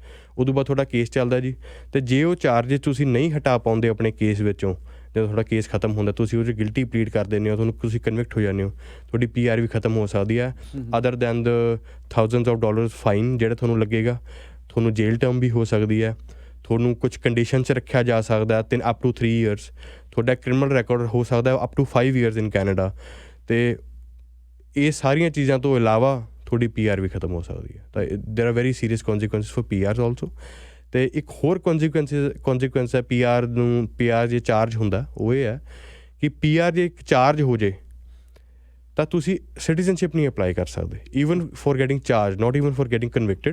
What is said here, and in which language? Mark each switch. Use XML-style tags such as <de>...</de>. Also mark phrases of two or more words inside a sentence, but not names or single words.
<pa>ਉਦੋਂ ਬਾਅਦ ਤੁਹਾਡਾ ਕੇਸ ਚੱਲਦਾ ਜੀ, ਅਤੇ ਜੇ ਉਹ ਚਾਰਜਿਸ ਤੁਸੀਂ ਨਹੀਂ ਹਟਾ ਪਾਉਂਦੇ ਆਪਣੇ ਕੇਸ ਵਿੱਚੋਂ, ਜਦੋਂ ਤੁਹਾਡਾ ਕੇਸ ਖਤਮ ਹੁੰਦਾ, ਤੁਸੀਂ ਉਹ 'ਚ</pa> <en>guilty plead</en> <pa>ਕਰ ਦਿੰਦੇ ਹੋ, ਤੁਸੀਂ ਕਨਵਿਕਟ ਹੋ ਜਾਂਦੇ ਹੋ, ਤੁਹਾਡੀ PR ਵੀ ਖਤਮ ਹੋ ਸਕਦੀ ਹੈ।</pa> <en>other than the thousands of dollars fine</en> <pa>ਜਿਹੜਾ ਤੁਹਾਨੂੰ ਲੱਗੇਗਾ, ਤੁਹਾਨੂੰ ਜੇਲ੍ਹ ਟਰਮ ਵੀ ਹੋ ਸਕਦੀ ਹੈ, ਤੁਹਾਨੂੰ ਕੁਝ ਕੰਡੀਸ਼ਨ 'ਚ ਰੱਖਿਆ ਜਾ ਸਕਦਾ</pa> <en>up to 3 years,</en> <pa>ਤੁਹਾਡਾ</pa> <en>criminal record</en> <pa>ਹੋ ਸਕਦਾ</pa> <en>up to 5 years in Canada.</en> <pa>ਅਤੇ ਇਹ ਸਾਰੀਆਂ ਚੀਜ਼ਾਂ ਤੋਂ ਇਲਾਵਾ ਤੁਹਾਡੀ PR ਵੀ ਖਤਮ ਹੋ ਸਕਦੀ ਹੈ।</pa> <en>ਤਾਂ there are very serious consequences for PRs also.</en> <pa>ਅਤੇ ਇੱਕ ਹੋਰ ਕੌਨਸੀਕੁਐਂਸ ਹੈ PR ਜੇ ਚਾਰਜ ਹੁੰਦਾ, ਉਹ ਇਹ ਹੈ ਕਿ PR ਜੇ ਇੱਕ ਚਾਰਜ ਹੋ ਜੇ ਤਾਂ ਤੁਸੀਂ ਸਿਟੀਜ਼ਨਸ਼ਿਪ ਨਹੀਂ ਅਪਲਾਈ ਕਰ ਸਕਦੇ,</pa> <en>even for getting charge, not even for getting convicted.</en>